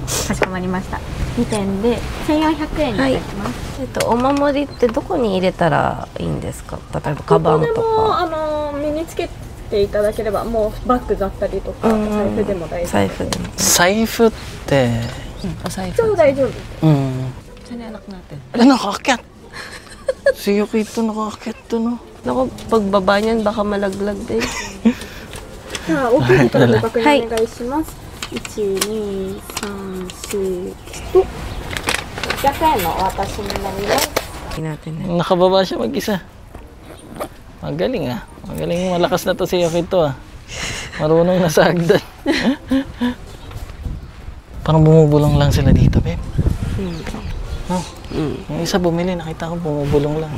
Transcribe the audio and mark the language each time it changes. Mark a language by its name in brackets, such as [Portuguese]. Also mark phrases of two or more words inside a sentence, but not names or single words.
[Japanese] かしこまりました。2点で1400円になります。お守りってどこに入れたらいいんですか？例えばカバンとどこか。でも身につけていただければ、もうバッグだったりとか財布でも大丈夫。財布でも。財布ってお財布。超大丈夫。 [Filipino] Saan yung anak natin? Nakaakyat! Si Yuki ito nakaakyat to, no? Naku, pagbaba niyan baka malaglag din. [Japanese] さあ、大きいところご確認お願いします。1、2、3、4、500円のお渡しになります。 [Filipino] natin na. Nakababa siya mag-isa. Magaling ah. Magaling, malakas na to si Yuki to ah. Marunong na sa hagdan. Parang bumubulong lang sila dito, babe. No? Yung isa bumili, nakita ko bumubulong lang.